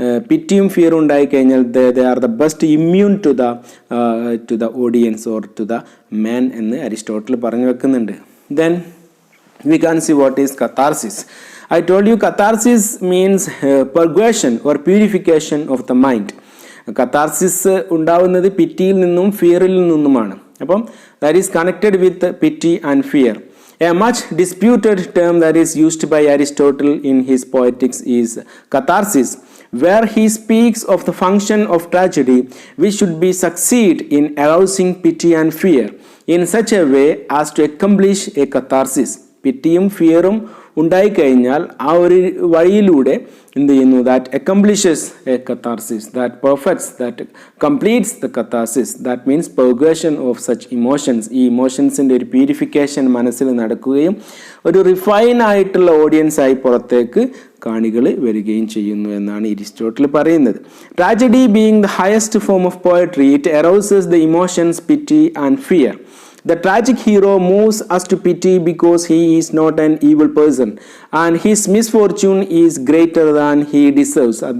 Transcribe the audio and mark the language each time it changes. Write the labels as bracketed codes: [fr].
[ml] പിറ്റിയും ഫിയറും ഉണ്ടായിക്കഴിഞ്ഞാൽ [en] they are the best immune to the audience or to the man [ml] എന്ന് Aristotle പറഞ്ഞു വെക്കുന്നുണ്ട്. [en] Then we can see what is catharsis. I told you catharsis means purgation or purification of the mind. [ml] Catharsis ഉണ്ടാവുന്നത് പിറ്റിയിൽ നിന്നും ഫിയറിൽ നിന്നുമാണ്. [en] അപ്പം that is connected with pity and fear. A much disputed term that is used by Aristotle in his Poetics is catharsis, where he speaks of the function of tragedy which should be succeed in arousing pity and fear in such a way as to accomplish a catharsis. [ml] പിറ്റിയും ഫിയറും ഉണ്ടായിക്കഴിഞ്ഞാൽ ആ ഒരു വഴിയിലൂടെ എന്ത് ചെയ്യുന്നു, [en] That accomplishes a catharsis, that perfects, that completes the catharsis, that means purgation of such emotions. [ml] ഈ ഇമോഷൻസിൻ്റെ ഒരു purification മനസ്സിൽ നടക്കുകയും ഒരു റിഫൈൻ ആയിട്ടുള്ള ഓഡിയൻസായി പുറത്തേക്ക് കാണികൾ വരികയും ചെയ്യുന്നു എന്നാണ് അരിസ്റ്റോട്ടിൽ പറയുന്നത്. [en] Tragedy being the highest form of poetry, it arouses the emotions pity and fear. The tragic hero moves us to pity because he is not an evil person and his misfortune is greater than he deserves.